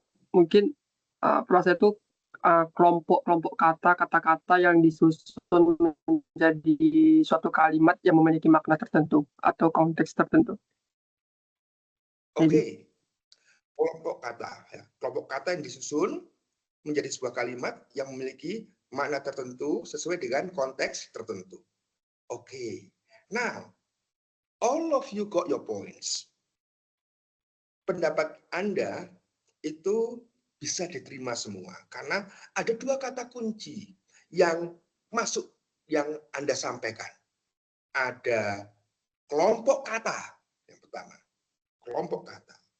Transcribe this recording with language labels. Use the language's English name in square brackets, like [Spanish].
[Indonesian] Mungkin proses itu kelompok kata-kata yang disusun menjadi suatu kalimat yang memiliki makna tertentu atau konteks tertentu. Oke. Kelompok kata yang disusun menjadi sebuah kalimat yang memiliki makna tertentu sesuai dengan konteks tertentu. Oke. [English] Now, all of you got your points. [Indonesian] Pendapat Anda itu bisa diterima semua karena ada dua kata kunci yang masuk yang Anda sampaikan. Ada kelompok kata yang pertama. Kelompok kata.